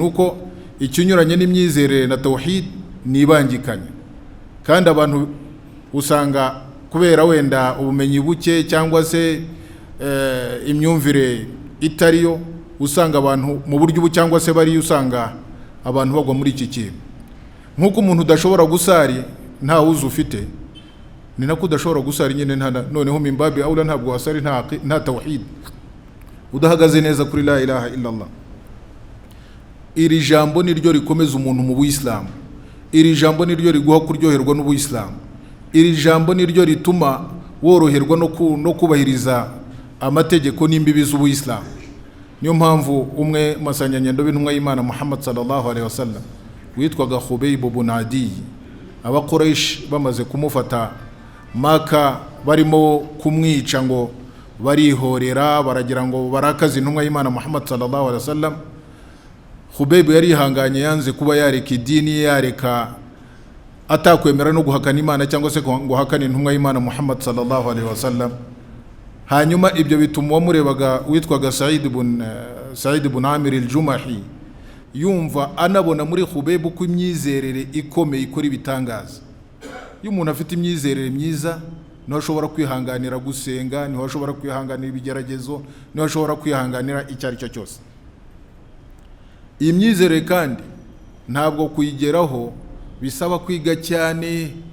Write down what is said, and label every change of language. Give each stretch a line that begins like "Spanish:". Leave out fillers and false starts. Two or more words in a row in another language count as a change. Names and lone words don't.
Kinyarwanda: Nuko ikinyuranye n'imyizerere na tawhid nibangikanye, kandi abantu usanga kubera wenda ubumenyi buke cyangwa se imyumvire itariyo, usanga abantu mu buryo ubu cyangwa se bari usanga abantu bagwa muri iki kintu. Nk'uko umuntu udashobora gusari nta wuzi ufite, ni nako udashobora gusari nyine noneho mimbabi aula ntabwo wasari nta tawhid, udahagaze neza kuri
Arabic: لا إله إلا الله.
Kinyarwanda: Iri jambo niryo rikomeza umuntu mu buyisilamu, iri jambo niryo riguha kuryoherwa n'ubuyisilamu, iri jambo niryo rituma woroherwa no kubahiriza amategeko n'imbibi z'ubuyisilamu. Niyo mpamvu umwe masanyanyendo b'intumwa y'Imana Muhammad
Arabic: صلى الله عليه وسلم
Kinyarwanda: witwaga Khubayb ibn Adi, aba Quraysh bamaze kumufata Maka barimo kumwica ngo barihorera baragira ngo barakaze intumwa y'Imana Muhammad
Arabic: صلى الله عليه وسلم,
Kinyarwanda: Khubayb yari ihanganye yanze kuba yareka idini, yareka atakwemera no guhakana Imana cyangwa se ngo hakane intumwa y'Imana Muhammad
Arabic: صلى الله عليه وسلم.
Kinyarwanda: Hanyuma ibyo bituma wamurebaga witwaga Sa'id ibn Amir al-Jumahi yumva anabona muri Khubayb ko imyizerere ikomeye ikora ibitangaza. Iyo umuntu afite imyizerere myiza niho ashobora kwihanganira gusenga, niho ashobora kwihanganira ibigeragezo, niho ashobora kwihanganira icyo ari cyo cyose. Iyi myizerere kandi ntabwo kuyigeraho bisaba kwiga cyane.